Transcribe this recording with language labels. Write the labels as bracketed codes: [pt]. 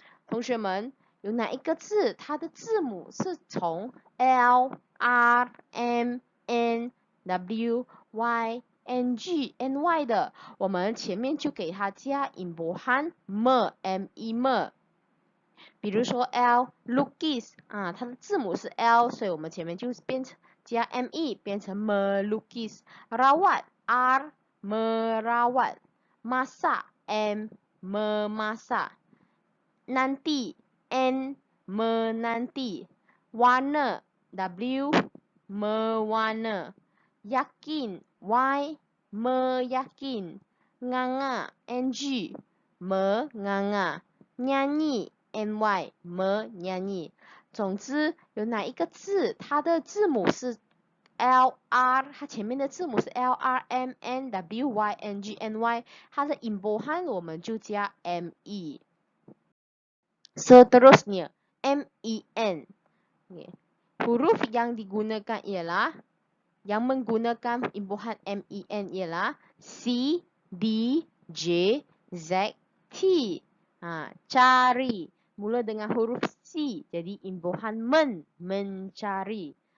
[zh] 同学们，有哪一个字它的字母是从 L, R, M, N, W, Y, N, G, N, Y 的，我们前面就给它加音波汉 m, m-e m。比如说 L lukis 它的字母是 L，所以我们前面就变成加 me 变成 melukis。 [ms] rawat R merawat。 masak M memasak。 nanti N menanti。 warna W mewarna。 yakin Y meyakin。 nganga NG menganga。 nyanyi NY menyanyi。 [zh] 总之，有哪一个字它的字母是 L R， 它前面的字母是 L R M N W Y N G N Y， 它的音波汉我们就加 ME。 [ms] Seterusnya MEN。 Huruf yang digunakan ialah yang menggunakan imbuhan MEN ialah C, D, J, Z, T. Cari mula dengan huruf C, jadi imbuhan men, mencari.